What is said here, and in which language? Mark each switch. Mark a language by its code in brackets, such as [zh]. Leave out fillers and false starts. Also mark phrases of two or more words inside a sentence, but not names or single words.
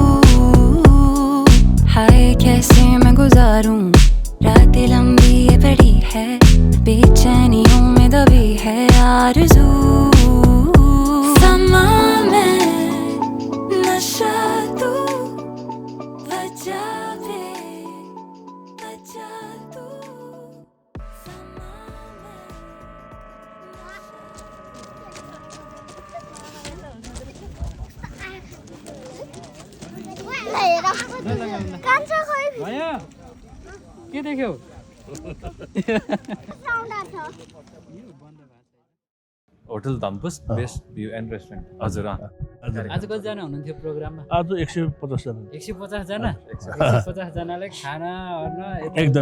[hi] हाय कैसे मैं गुजारूं रातें लंबी ये बड़ी है बेचैनियों में दबी है आरज़ू समा में नशा तू बचा दे बचा तू [ne] के देख्यौ होटल धम्पुस बेस्ट भ्यू एन्ड रेस्टुरेन्ट हजुर आज कतिजना हुनुहुन्थ्यो प्रोग्राममा आज 150 जना 150 जना 150 जनालाई खाना एकदम